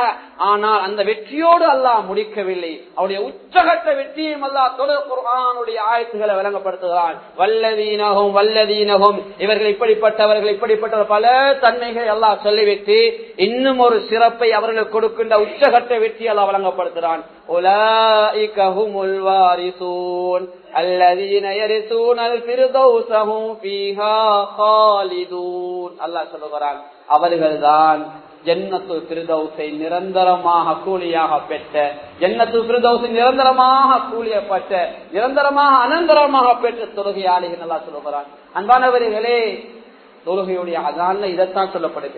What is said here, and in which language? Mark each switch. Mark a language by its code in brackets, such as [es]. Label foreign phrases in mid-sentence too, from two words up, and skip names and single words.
[ta] ஆனால் அந்த வெற்றியோடு அல்லாஹ் முடிக்கவில்லை. அவருடைய உச்சகட்ட வெற்றியையும் அல்லாஹ் குர்ஆனுடைய ஆயத்துக்களை வழங்கப்படுத்துகிறான். [ar] والذين هم والذين هم, [ta] இவர்கள் இப்படிப்பட்டவர்கள் இப்படிப்பட்டவர் பல தன்மைகளை அல்லாஹ் சொல்லிவிட்டு இன்னும் ஒரு சிறப்பை அவர்களுக்கு கொடுக்கின்ற உச்சகட்ட வெற்றி அல்லாஹ் வழங்கப்படுத்துகிறான். [ar] أولئك هم الوارثون الذين يرثون الفردوس هم فيها خالدون. [ta] அல்லாஹ் சொல்கிறான், அவர்கள்தான் ஜன்னத்துல் ஃபிர்தௌஸை நிரந்தரமாக கூலியாக பெற்ற, ஜன்னத்துல் ஃபிர்தௌஸை நிரந்தரமாக கூலியப்பட்ட, நிரந்தரமாக அனந்தரமாக பெற்ற தொழுகையாளிகள் அல்லாஹ் சொல்கிறான். அன்பானவர்களே, தொழுகையுடைய அதான்ல இதைத்தான் சொல்லப்படுது.